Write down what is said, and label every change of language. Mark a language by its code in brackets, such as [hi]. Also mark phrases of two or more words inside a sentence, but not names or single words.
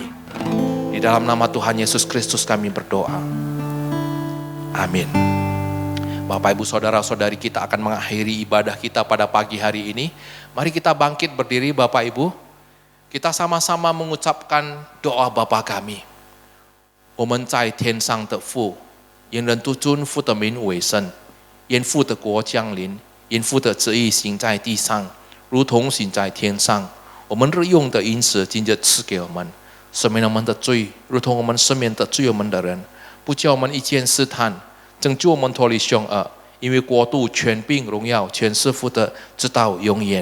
[id] Di dalam nama Tuhan Yesus Kristus kami berdoa. Amin. Bapak, Ibu, Saudara-saudari, kita akan mengakhiri ibadah kita pada pagi hari ini. Mari kita bangkit berdiri Bapak Ibu. Kita sama-sama mengucapkan doa Bapa kami. [zh] 我们在天上的父，愿人都尊父的名为圣，愿父的国降临，愿父的旨意行在地上，如同行在天上。我们日用的饮食今日赐给我们，赦免我们的罪，如同我们赦免得罪我们的人，不叫我们一见试探，拯救我们脱离凶恶，因为国度、权柄、荣耀全是父的，直到永远。